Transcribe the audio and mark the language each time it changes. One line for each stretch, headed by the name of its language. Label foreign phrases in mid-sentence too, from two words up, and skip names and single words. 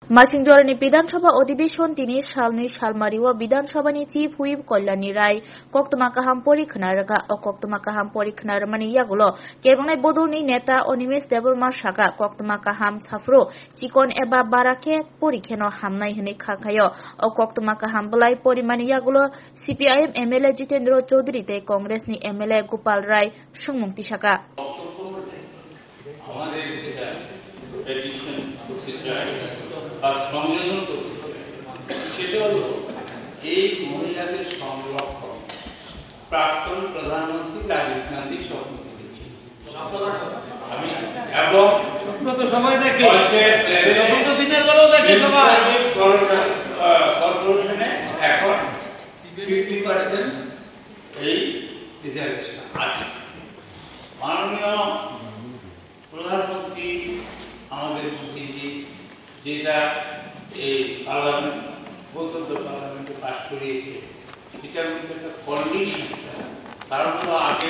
Kok Borok: मासिंजरनि विधानसभा अधिवेशन 3 सालनि सालमारिव विधानसभानि चीफ हुइप कल्याणी राय कक्तमा काहाम परिखनारगा कक्तमा काहाम परिखनारमानि यागुलो केबंनाय बदलनि नेता अनिमेश देबरमा सागा कक्तमा काहाम साफ्रो चिकन एबा बाराके परिखेनो हामनाय हनै खाखायो कक्तमा काहाम बलाय परिमानि यागुलो सीपीआईएम एमएलए जितेंद्र चौधरी ते कांग्रेसनि एमएलए गोपाल राय सुंमुक्ति सागा
Bangla: আর সংযোজন করতে সেটা হল এই মহিলাদের সংরক্ষণ প্রাক্তন প্রধানমন্ত্রী রাজীব গান্ধী স্বপ্ন দেখেছেন আমি এবং স্বপ্ন তো সবাই দেখে স্বপ্ন তো দিনের বেলাও দেখে সবাই কর্পোরেশনে এখন 50% এই রিজার্ভেশন আছে মাননীয় প্রধানমন্ত্রী আমাদের যেটা এই পার্লামেন্ট বলতে পার্লামেন্টে পাস করিয়েছে এটার মধ্যে একটা কন্ডিশন কারণ তো আগে